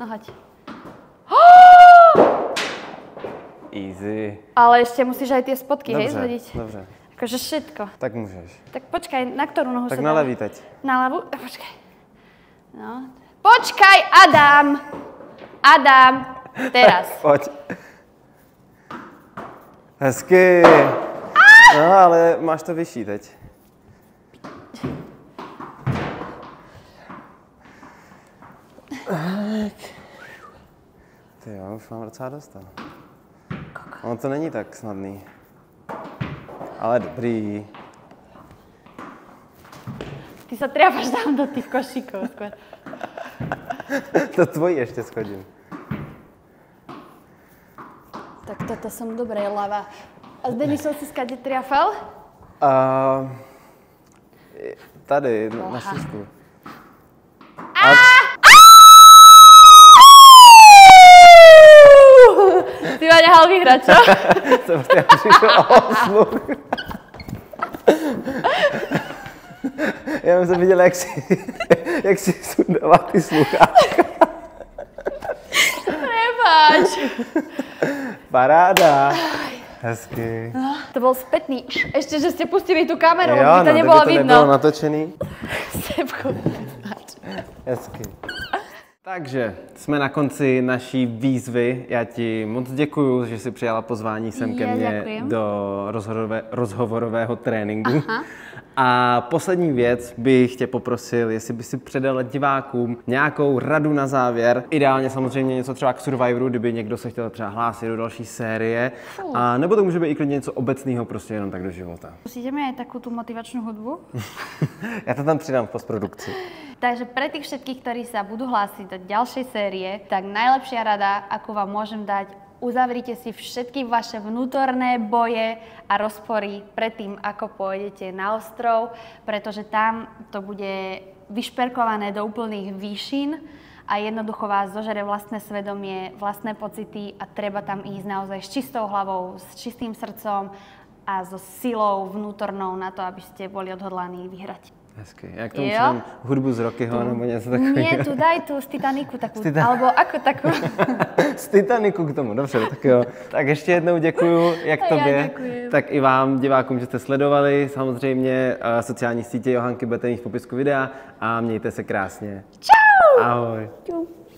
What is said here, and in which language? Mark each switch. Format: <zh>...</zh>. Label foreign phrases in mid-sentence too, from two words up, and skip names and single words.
<sk>No hoď. Easy. Ale ešte musíš aj tie spodky, hej, zhodiť.</sk> <cs>Dobře.</cs> <sk>Akože všetko.</sk> <cs>Tak můžeš.</cs> <sk>Tak počkaj, na ktorú nohu tak sa na dá?</sk> <cs>levý teď.</cs> <sk>Na ľavú? Počkaj. No. Počkaj, Adam! Adam! Teraz.</sk> <cs>Pojď. Hezky. No, ale máš to vyšší teď. Ty jo, už mám docela dostal. Ono to není tak snadný. Ale dobrý.</cs> <sk>Ty sa triafaš tam do tých košíkov skôr.</sk> <cs>To tvojí ještě schodím.</cs> <sk>Tak toto som dobre ľava. A s Denisou si skade triafal?</sk> <cs>Tady, na šířku.</cs> <sk>Ty ma nehal vyhrať, čo?</sk> <cs>Jsem chtěl přišel o sluch. Já jsem viděl, jak si sundává ty sluchátka.</cs> <sk>Prepáč.</sk> <cs>Paráda. Hezky.</cs> <sk>No, to bol spätný. Ešte, že ste pustili tú kameru, jo, by to nebolo to vidno.</sk> <cs>nebylo natočený. Stepko. Hezky. Takže jsme na konci naší výzvy. Já ti moc děkuju, že jsi přijala pozvání sem ke mně do rozhovorového tréninku. Aha. A poslední věc bych tě poprosil, jestli by si předala divákům nějakou radu na závěr. Ideálně samozřejmě něco třeba k Survivoru, kdyby někdo se chtěl třeba hlásit do další série. A nebo to může být i klidně něco obecného, prostě jenom tak do života.</cs> <sk>Pustíte mi aj takú tú motivačnú hudbu?</sk> <cs>Já to tam přidám v postprodukci.</cs> <sk>Takže pre tých všetkých, ktorí sa budú hlásiť do ďalšej série, tak najlepšia rada, akú vám môžem dať, uzavrite si všetky vaše vnútorné boje a rozpory pred tým, ako pôjdete na ostrov, pretože tam to bude vyšperkované do úplných výšin a jednoducho vás zožere vlastné svedomie, vlastné pocity a treba tam ísť naozaj s čistou hlavou, s čistým srdcom a so silou vnútornou na to, aby ste boli odhodlaní vyhrať.</sk> <cs>Hezky. Jak tomu přidám hudbu z Rockyho nebo něco takového?</cs> <sk>Nie, tu daj tu z Titaniku takú, alebo ako takú.</sk> <cs>Z Titaniku k tomu, dobře, tak jo. Tak ještě jednou děkuju, jak tobě, tak i vám, divákům, že jste sledovali. Samozřejmě sociální sítě Johanky budete mít v popisku videa a mějte se krásně. Čau! Ahoj. Čau.</cs>